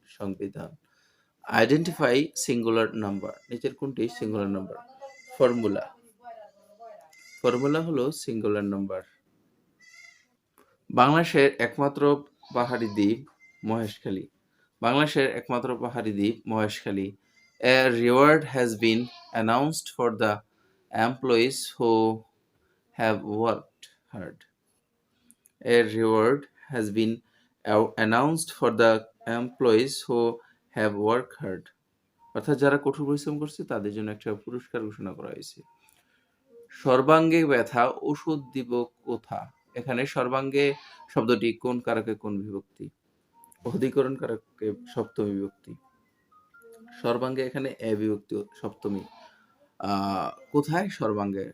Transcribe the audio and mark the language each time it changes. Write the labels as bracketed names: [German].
[Bangla] সংবিধান। [English] Identify singular number. [Bangla] নিচের কোনটি সিঙ্গুলার নাম্বার? ফর্মুলা। ফর্মুলা হলো সিঙ্গুলার নাম্বার। বাংলাদেশের একমাত্র পাহাড়ি দ্বীপ মহেশখালী। বাংলাদেশের একমাত্র পাহাড়ি দ্বীপ Maheshkhali. [English] A reward has been announced for the employees who have worked hard. A reward has been announced for the employees who have worked hard. [Bangla] অর্থাৎ যারা কঠোর পরিশ্রম করছে তাদের জন্য একটা পুরস্কার ঘোষণা করা হয়েছে। সর্বাঙ্গে ব্যথা ওষুধ দিব কোথা? এখানে সর্বাঙ্গে শব্দটি কোন কারকে কোন বিভক্তি? অধিকরণ কারকে সপ্তমী বিভক্তি। সর্বাঙ্গে এখানে এ বিভক্তি সপ্তমী। কোথায়? সর্বাঙ্গে।